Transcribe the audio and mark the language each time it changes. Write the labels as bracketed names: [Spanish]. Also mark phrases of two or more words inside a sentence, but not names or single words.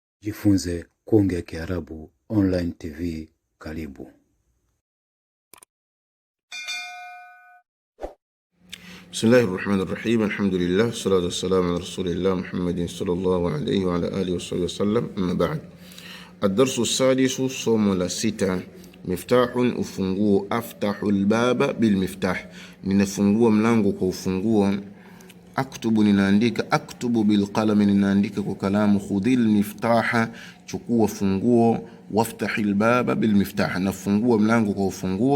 [Swahili] Jifunze kuongea Kiarabu [English] online TV. [Swahili] Karibu. [Arabic] بسم الله الرحمن الرحيم. الحمد لله، الصلاة والسلام على رسول الله محمد صلى الله عليه وعلى آله وسلم. أما بعد. الدرس السادس, [Swahili] somo la sita. Miftahun, ufunguo. [Arabic] أفتح الباب بالمفتاح, [Swahili] ninafungua mlango kwa ufunguo. Aktubu, ninaandika. [Arabic] أكتب بالقلم, [Swahili] ninaandika kwa kalamu. [Arabic] خذ المفتاح, [Swahili] chukua funguo. [Arabic] وافتح الباب بالمفتاح, [Swahili] nafungua mlango kwa ufunguo.